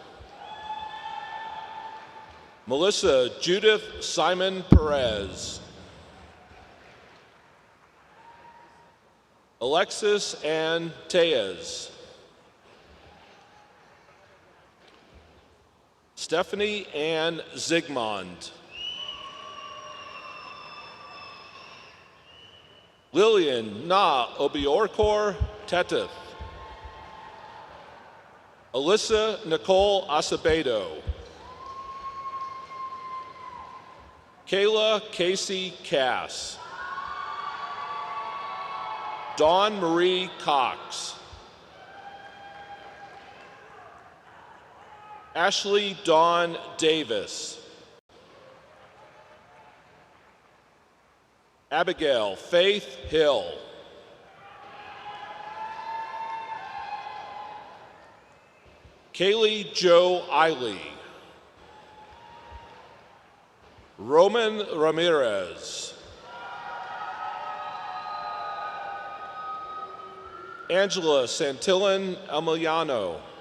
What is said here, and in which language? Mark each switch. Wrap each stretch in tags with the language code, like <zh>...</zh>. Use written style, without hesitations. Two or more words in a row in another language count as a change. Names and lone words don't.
<en>Melissa Judith Simon Perez. Alexis Ann Tejas. Stephanie Ann Zigmond. Lillian Na Obiorkor Tetith. Alyssa Nicole Acevedo. Kayla Casey Cass. Dawn Marie Cox. Ashley Dawn Davis. Abigail Faith Hill. Kaylee Jo Eiley. Roman Ramirez. Angela Santillan Emiliano.</en>